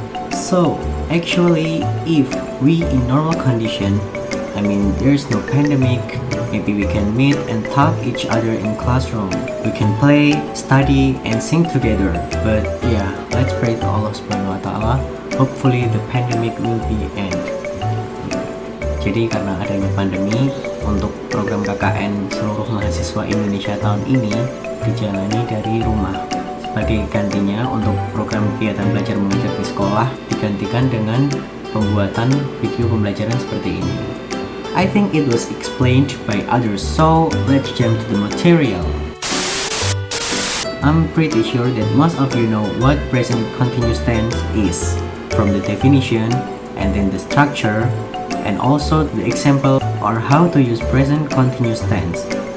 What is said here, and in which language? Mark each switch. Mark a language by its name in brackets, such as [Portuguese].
[English] So, actually, if we in normal condition, there's no pandemic, maybe we can meet and talk each other in classroom. We can play, study, and sing together. But yeah, let's pray to Allah Subhanahu wa Ta'ala. Hopefully the pandemic will be end. [Indonesian] Jadi karena adanya pandemi, untuk program KKN seluruh mahasiswa Indonesia tahun ini dijalani dari rumah. Sebagai gantinya, untuk program kegiatan belajar mengajar di sekolah digantikan dengan pembuatan video pembelajaran seperti ini. [English] I think it was explained by others, so let's jump to the material. I'm pretty sure that most of you know what present continuous tense is, from the definition and then the structure, and also the example or how to use present continuous tense.